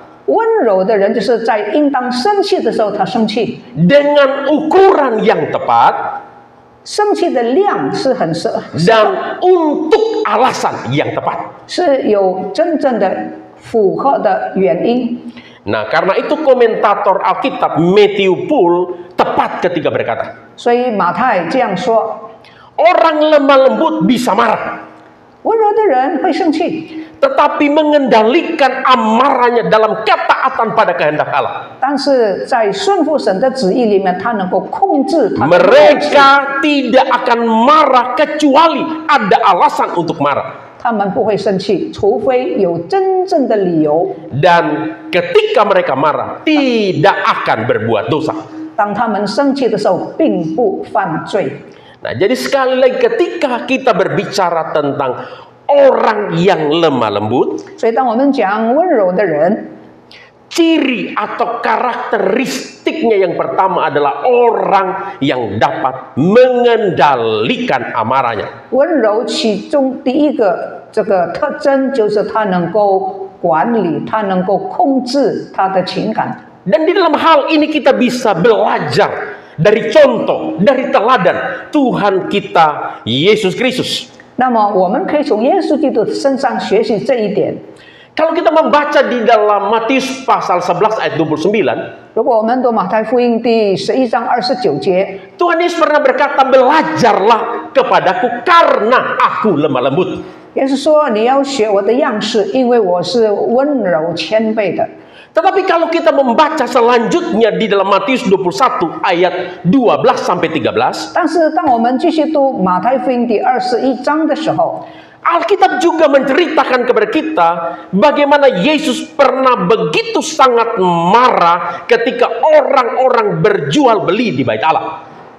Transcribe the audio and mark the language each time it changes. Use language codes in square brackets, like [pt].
[zh] 温柔的人就是在应当生气的时候他生气， [id] dengan ukuran yang tepat [zh] 生气的量是很 [id] dan untuk alasan yang tepat. [zh] 是有真正的符合的原因。 [id] Nah, karena itu komentator Alkitab Matthew Poole tepat ketika berkata, [zh] 所以马太这样说： [id] orang lemah lembut bisa marah, [zh] 温柔的人会生气， [id] tetapi mengendalikan amarahnya dalam ketaatan pada kehendak Allah. [zh] 但是在顺服神的旨意里面，他能够控制他的怒气。 [id] Mereka tidak akan marah kecuali ada alasan untuk marah. [zh] 他们不会生气，除非有真正的理由。 [id] Dan ketika mereka marah, tidak akan berbuat dosa. [zh] 当他们生气的时候，并不犯罪。 [id] Nah, jadi sekali lagi ketika kita berbicara tentang orang yang lemah lembut, [zh] 所以，当我们讲温柔的人， [id] ciri atau karakteristiknya yang pertama adalah orang yang dapat mengendalikan amarahnya. [zh] 温柔其中第一个这个特征就是他能够管理，他能够控制他的情感。 [id] Dan di dalam hal ini kita bisa belajar dari contoh, dari teladan Tuhan kita Yesus Kristus. [zh] 那么，我们可以从耶稣基督身上学习这一点。 [id] Kalau kita membaca di dalam Matius pasal 11 ayat 29, [zh] 如果我们读马太福音第11章29节， [id] Tuhan Yesus pernah berkata, belajarlah kepadaku karena aku lemah lembut. [zh] 也是说你要学我的样式，因为我是温柔谦卑的。 [id] Tetapi kalau kita membaca selanjutnya di dalam Matius 21 ayat 12 sampai 13, [zh] 但是当我们继续读马太福音第21章的时候， [id] Alkitab juga menceritakan kepada kita bagaimana Yesus pernah begitu sangat marah ketika orang-orang berjual beli di Bait Allah.